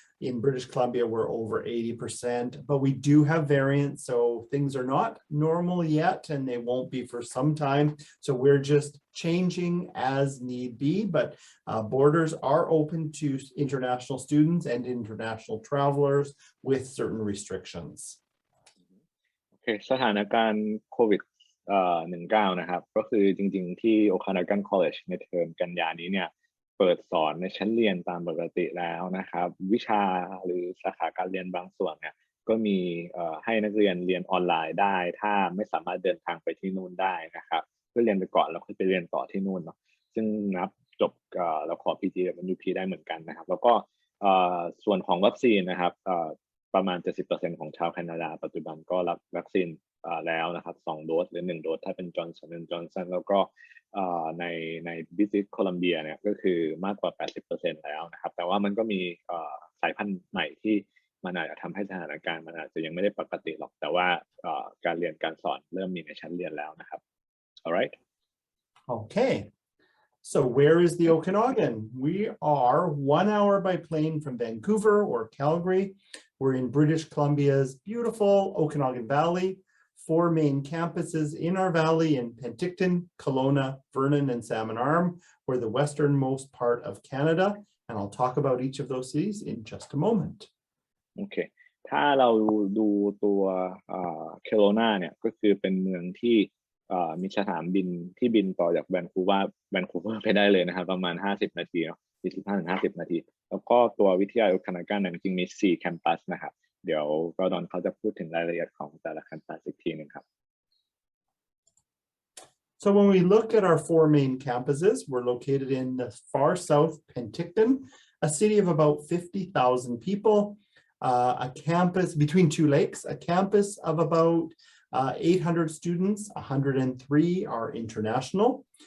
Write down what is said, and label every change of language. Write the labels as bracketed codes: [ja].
[en] In British Columbia, we're over 80%, but we do have variants, so things are not normal yet, and they won't be for some time. So we're just changing as need be, but borders are open to international students and international travelers with certain restrictions. [th] Okay, สถานการณ์โควิด19นะครับก็คือจริงๆที่ Okanagan College ในเทอมกันยานี้เนี่ยเปิดสอนในชั้นเรียนตามปกติแล้วนะครับวิชาหรือสาขาการเรียนบางส่วนเนี่ยก็มีให้นักเรียนเรียนออนไลน์ได้ถ้าไม่สามารถเดินทางไปที่นู่นได้นะครับเพื่อเรียนไปก่อนแล้วค่อยไปเรียนต่อที่นู่นเนาะซึ่งนับจบแล้วขอ PG กับ UP ได้เหมือนกันนะครับแล้วก็ ส่วนของวัคซีนนะครับประมาณ 70% ของชาวแคนาดาปัจจุบันก็รับวัคซีนแล้วนะครับ2โดสหรือ1โดสถ้าเป็น Johnson แล้วก็ในบิซิสโคลัมเบียเนี่ยก็คือมากกว่า 80% แล้วนะครับแต่ว่ามันก็มีสายพันธุ์ใหม่ที่มันอาจจะทำให้สถานการณ์มันอาจจะยังไม่ได้ปกติหรอกแต่ว่าการเรียนการสอนเริ่มมีในชั้นเรียนแล้วนะครับ alright [en] Okay, so where is the Okanagan? We are 1 hour by plane from Vancouver or Calgary. We're in British Columbia's beautiful Okanagan Valley. 4 main campuses in our valley in Penticton, Kelowna, Vernon, and Salmon Arm. We're the westernmost part of Canada, and I'll talk about each of those cities in just a moment. Okay. [th] ถ้าเราดูตัวKelowna เนี่ยก็คือเป็นเมืองที่มีสนามบินที่บินต่อจากแวนคูเวอร์ไปได้เลยนะครับประมาณ50นาทีเนาะ45-50นาทีแล้วก็ตัววิทยาลัย Okanagan จริงๆมี4แคมปัสนะครับเดี๋ยวก็ดอนเขาจะพูดถึงรายละเอียดของแต่ละแคมปัสอีกทีนึงครับ [en] So when we look at our 4 main campuses, we're located in the far south Penticton, a city of about 50,000 people, a campus between 2 lakes, a campus of about 800 students, 103 are international.